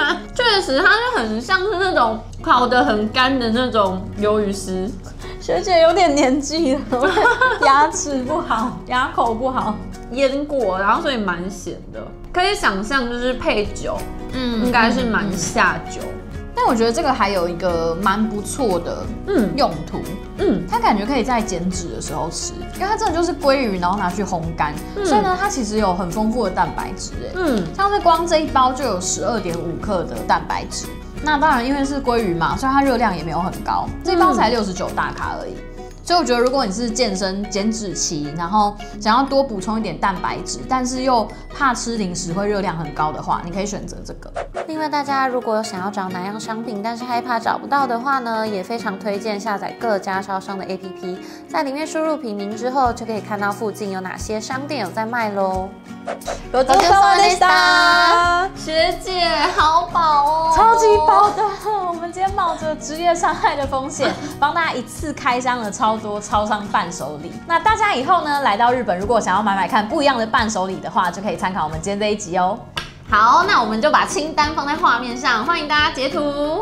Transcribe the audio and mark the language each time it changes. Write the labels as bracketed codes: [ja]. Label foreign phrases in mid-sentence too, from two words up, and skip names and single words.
[zh] 確實，它就很像是那種烤得很乾的那種魷魚絲。學姐有點年紀了，牙齒不好，牙口不好，醃過，然後所以蠻鹹的，可以想象就是配酒，應該是蠻下酒。但我覺得這個還有一個蠻不錯的用途，它感覺可以在減脂的時候吃，因為它真的就是鮭魚，然後拿去烘乾，所以呢，它其實有很豐富的蛋白質，像是光這一包就有12.5克的蛋白質。那當然，因為是鮭魚嘛，所以它熱量也沒有很高，這一包才69大卡而已。所以我覺得，如果你是健身減脂期，然後想要多補充一點蛋白質，但是又怕吃零食會熱量很高的話，你可以選擇這個。另外，大家如果有想要找哪樣商品，但是害怕找不到的話呢，也非常推薦下載各家超商的 APP， 在裡面輸入品名之後，就可以看到附近有哪些商店有在賣嘍。 [ja] ごちそうさまでした。 [zh] 學姐好飽哦，超級飽的。我們今天冒着職業傷害的風險，幫大家一次開箱了超多超商伴手禮。那大家以後呢，來到日本，如果想要買看不一樣的伴手禮的話，就可以參考我們今天這一集哦。好，那我們就把清單放在畫面上，歡迎大家截圖。